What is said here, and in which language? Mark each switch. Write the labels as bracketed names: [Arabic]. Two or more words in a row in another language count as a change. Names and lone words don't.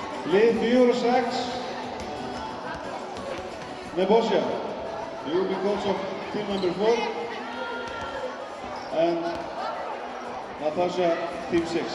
[Icelandic] Lið 4 og 6. Nebosja. [English] You will be coach of team number 4. And Natasha, team 6.